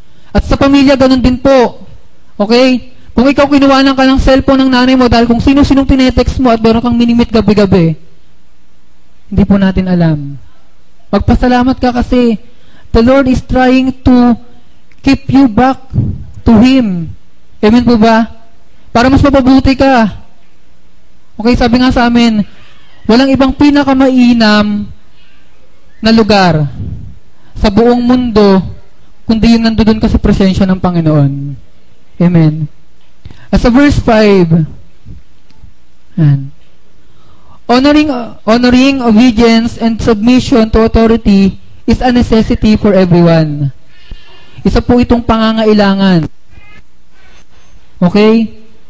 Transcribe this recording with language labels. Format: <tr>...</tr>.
<tl>At sa pamilya, ganun din po. Okay? Kung ikaw kinuwanan ka ng cellphone ng nanay mo dahil kung sino-sinong tinetext mo at meron kang minimit gabi-gabi, hindi po natin alam. Magpasalamat ka kasi</tl> <en>the Lord is trying to keep you back to Him.</en> <tl>Amen po ba? Para mas mapabuti ka. Okay, sabi nga sa amin, walang ibang pinakamainam na lugar sa buong mundo kundi yung nandoon ka sa presensya ng Panginoon. Amen.</tl> <en>At sa verse 5, and honoring obedience and submission to authority is a necessity for everyone.</en> <tl>Isa po itong pangangailangan. Okay?</tl>